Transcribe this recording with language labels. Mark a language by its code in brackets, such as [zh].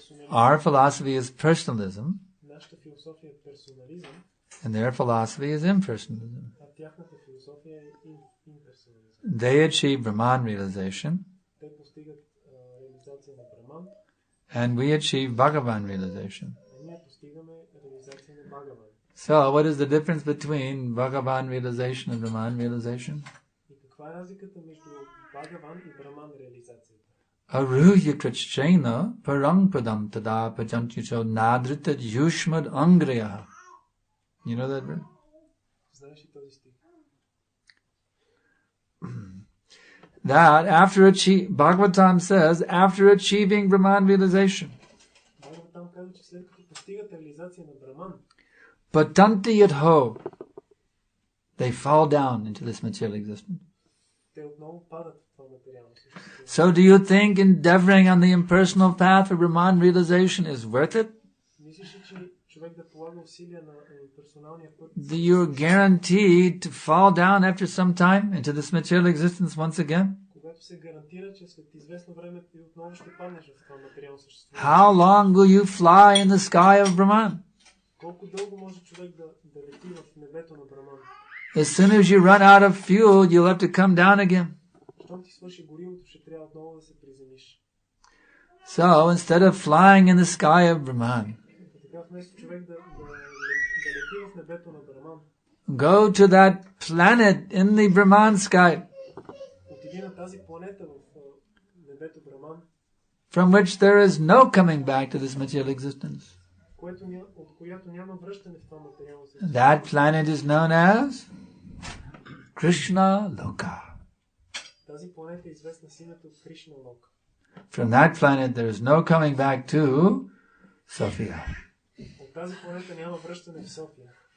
[en] Our philosophy is personalism. [bg] Нашата философия е персонализъм, [en] and their philosophy is impersonalism. [bg] а тяхната философия е имперсонализъм. [en] They achieve Brahman realization, [bg] Те постигат реализация на Браман, [en] and we achieve Bhagavan realization. [bg] а ние постигаме реализация на Бхагаван. [en] So, what is the difference between Bhagavan realization and Brahman realization? [bg] И каква е разликата между Бхагаван и Браман реализацията? [sa] Aruhya krishchena parang padam tada pajanticho nadrita yushmad angraya. [en] You know that verse? [bg] Знаеш ли този стих? [en] That Bhagavatam says, after achieving Brahman realization, [bg] Бхагаватам казва, че след като постигат реализация на Браман, [sa] patanti yadho, [en] they fall down into this material existence. [bg] те отново падат в това материално съществуване. [en] So do you think endeavoring on the impersonal path of Brahman realization is worth it? [bg] Мислиш ли, че човек да полага усилия на персоналния път? [en] Do you guarantee to fall down after some time into this material existence once again? [bg] Когато се гарантира, че след известно време ти отново ще паднеш в това материално съществуване. [en] How long will you fly in the sky of Brahman? [bg] Колко дълго може човек да лети в небето на Браман? [en] As soon as you run out of fuel, you'll have to come down again. [bg] Щом ти свърши горивото, ще трябва отново да се приземиш. [en] So, instead of flying in the sky of Brahman, [bg] Така вместо човек да лети в небето на Браман, [en] go to that planet in the Brahman sky, [bg] отиди на тази планета в небето Браман, [en] from which there is no coming back to this material existence. [bg] от която няма връщане в това материално съществуване. [en] That planet is known as Krishna Loka. [bg] Тази планета е известна с името Кришна Лока. [en] From that planet there is no coming back to Sophia. [bg] От тази планета няма връщане в София.